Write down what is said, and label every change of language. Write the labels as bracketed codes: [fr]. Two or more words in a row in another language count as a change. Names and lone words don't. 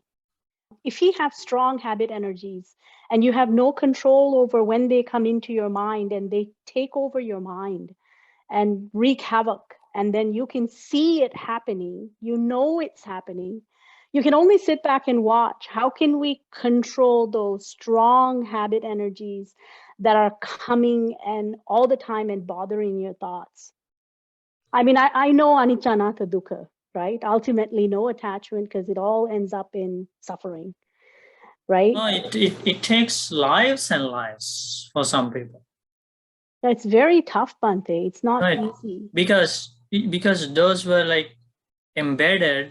[en] If you have strong habit energies and you have no control over when they come into your mind and they take over your mind and wreak havoc, and then you can see it happening, you know it's happening, you can only sit back and watch. How can we control those strong habit energies that are coming and all the time and bothering your thoughts? I mean, I know [pi] anicca anatta dukkha, [en] right? Ultimately, no attachment, because it all ends up in suffering, right? No, it takes lives and lives for some people. It's very tough, Bante. It's not Right. easy. Because those were like embedded